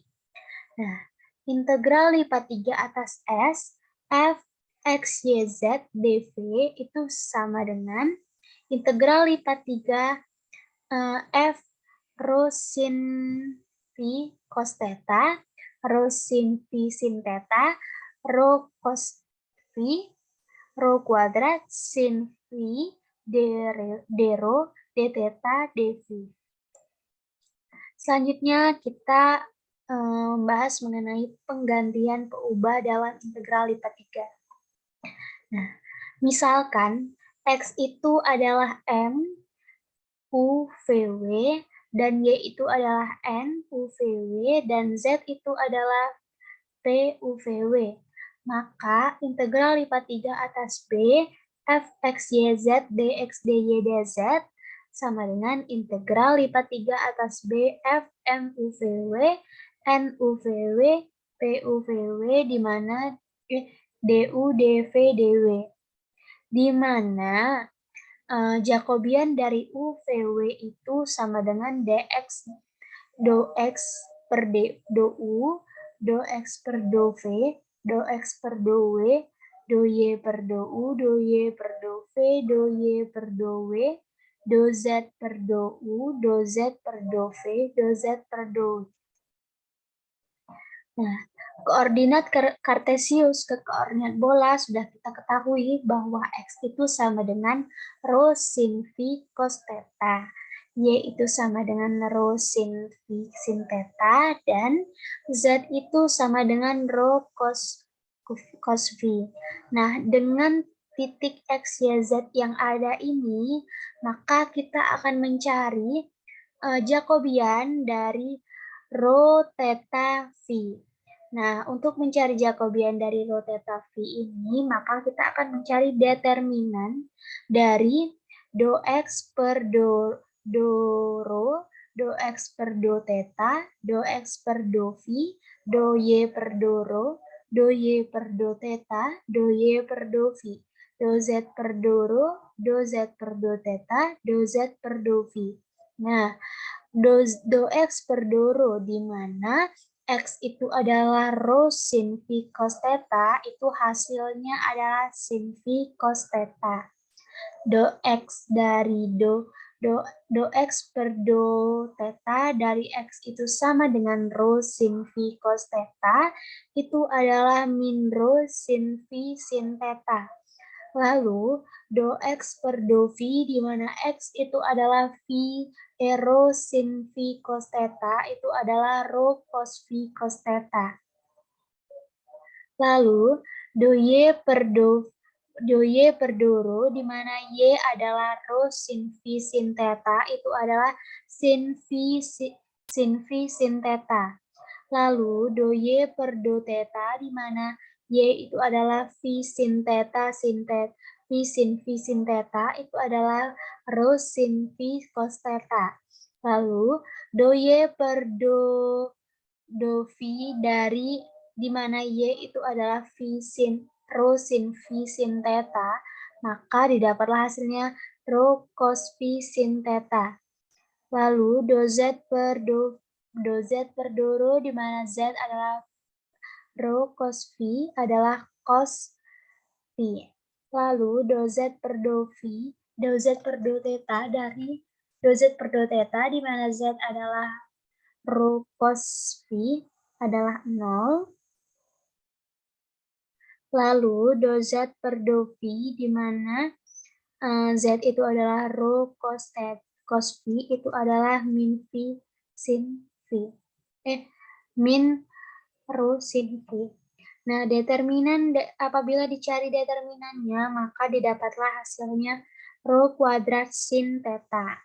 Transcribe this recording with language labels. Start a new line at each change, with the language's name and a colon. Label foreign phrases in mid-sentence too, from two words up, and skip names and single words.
Indonesian: Nah, integral lipat 3 atas S f x y z dv itu sama dengan integral lipat 3 f rho sin phi cos theta, rho sin phi sin theta, rho cos phi, rho kuadrat sin phi d rho d theta dv. Selanjutnya kita membahas mengenai penggantian peubah dalam integral lipat 3. Nah, misalkan X itu adalah M U V W dan Y itu adalah N U V W dan Z itu adalah P U V W. Maka integral lipat 3 atas B f x y z dx dy dz sama dengan integral lipat 3 atas B f M U V W N U V W P U V W di mana du dv dw, di mana Jacobian dari U V W itu sama dengan dx do x per do U, do x per do V, do x per do W, do y per do U, do y per do V, do y per do W, do z per do U, do z per do V, do z per do W. Nah, koordinat kartesius ke koordinat bola sudah kita ketahui bahwa X itu sama dengan rho sin phi cos theta, Y itu sama dengan rho sin phi sin theta, dan Z itu sama dengan rho cos phi. Nah, dengan titik X, Y, Z yang ada ini, maka kita akan mencari Jacobian dari rho theta phi. Nah, untuk mencari Jacobian dari rho theta phi ini, maka kita akan mencari determinan dari do x per do rho, do x per do theta, do x per do phi, do y per do rho, do y per do theta, do y per do phi, do z per do rho, do z per do theta, do z per do phi. Nah, do x per do rho di mana X itu adalah rho sin phi cos theta, itu hasilnya adalah sin phi cos theta. Do X dari do X per do theta dari X itu sama dengan rho sin phi cos theta, itu adalah min rho sin phi sin theta. Lalu, do X per do phi, di mana X itu adalah phi, rho sin phi cos theta, itu adalah rho cos phi cos theta. Lalu, do Y per do rho, di mana Y adalah rho sin phi sin theta, itu adalah sin phi sin theta. Lalu, do Y per do theta, di mana Y itu adalah phi sin theta phi sin theta, itu adalah rho sin phi cos theta. Lalu, do Y per do phi dari di mana Y itu adalah rho sin phi sin theta, maka didapatlah hasilnya rho cos phi sin theta. Lalu, do Z per do rho, di mana Z adalah rho cos phi adalah cos phi. Lalu, do Z per do phi, do Z per do theta dari do Z per do theta, di mana Z adalah rho cos phi adalah 0. Lalu, do Z per do phi, di mana Z itu adalah rho cos phi, itu adalah min phi sin phi. Min rho sin phi. Nah, determinan apabila dicari determinannya, maka didapatlah hasilnya rho kuadrat sin theta.